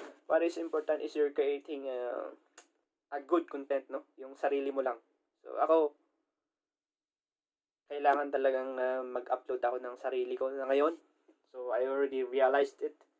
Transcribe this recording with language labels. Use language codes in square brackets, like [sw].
[en] What is important is you're creating a good content, no? [tl] Yung sarili mo lang. So ako, kailangan talagang mag-upload ako ng sarili ko na ngayon. [en] So I already realized it.